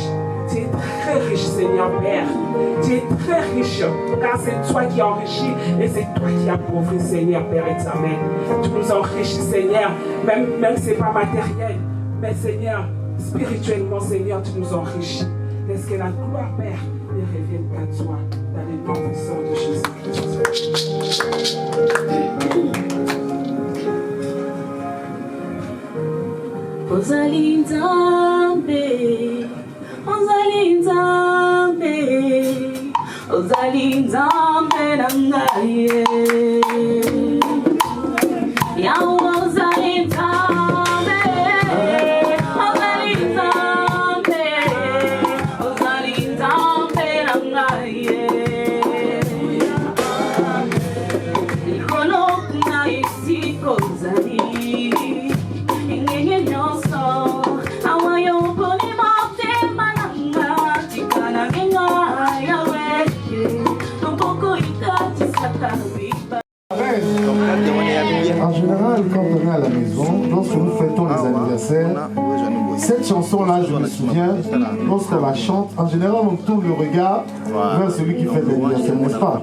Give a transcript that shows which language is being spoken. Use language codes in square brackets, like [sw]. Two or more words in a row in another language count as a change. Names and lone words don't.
[fr] Tu es très riche, Seigneur Père. Tu es très riche, car c'est toi qui enrichis et c'est toi qui appauvris, Seigneur Père éternel. Tu nous enrichis, Seigneur, même si ce n'est pas matériel, mais Seigneur, spirituellement, Seigneur, tu nous enrichis. Laisse que la gloire, Père, ne revienne qu'à toi, dans le nom puissant de Jésus-Christ. [ln] Ozalinzambe, Ozalinzambe, Ozalinzambe nangaye. Yawa Ozalinzambe, Ozalinzambe, Ozalinzambe nangaye. Ikono kuna isiko Ozali. [fr] En général, quand on est à la maison, lorsque nous fêtons les anniversaires, cette chanson-là, je me souviens, lorsqu'on la chante, en général, on tourne le regard vers celui qui fête l'anniversaire, n'est-ce pas?